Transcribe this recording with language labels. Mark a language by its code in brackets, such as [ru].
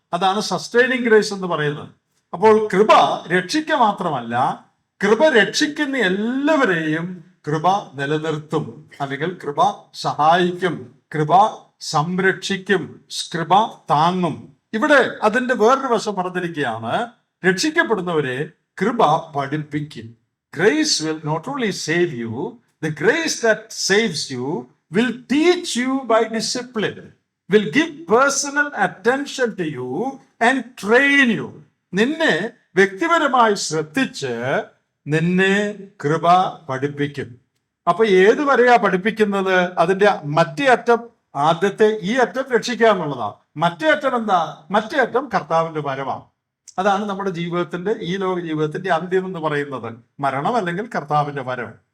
[ml] അതാണ് sustaining grace എന്ന് പറയുന്നത്. അപ്പോൾ കൃപ രക്ഷിക്കുക മാത്രമല്ല, കൃപ രക്ഷിക്കുന്ന എല്ലാവരെയും കൃപ നിലനിർത്തും, അല്ലെങ്കിൽ കൃപ സഹായിക്കും, കൃപ സംരക്ഷിക്കും, കൃപ താങ്ങും. ഇവിടെ അതിന്റെ വേറൊരു വശം പറഞ്ഞിരിക്കുകയാണ്, രക്ഷിക്കപ്പെടുന്നവരെ കൃപ പഠിപ്പിക്കും. [en] Grace will not only save you, the grace that saves you will teach you by discipline, will give personal attention to you and train you. [ml] നിന്നെ വ്യക്തിപരമായി ശ്രദ്ധിച്ച് നിന്നെ കൃപ പഠിപ്പിക്കും. അപ്പൊ ഏതുവരെയാ പഠിപ്പിക്കുന്നത്? അതിന്റെ മറ്റേ അറ്റം, ആദ്യത്തെ ഈ അറ്റം രക്ഷിക്കുക എന്നുള്ളതാണ്. മറ്റേ അറ്റം എന്താ? മറ്റേ അറ്റം കർത്താവിന്റെ വരവാണ്. അതാണ് നമ്മുടെ ജീവിതത്തിന്റെ, ഈ ലോക ജീവിതത്തിന്റെ അന്ത്യം എന്ന് പറയുന്നത്, മരണം അല്ലെങ്കിൽ കർത്താവിന്റെ വരവ്.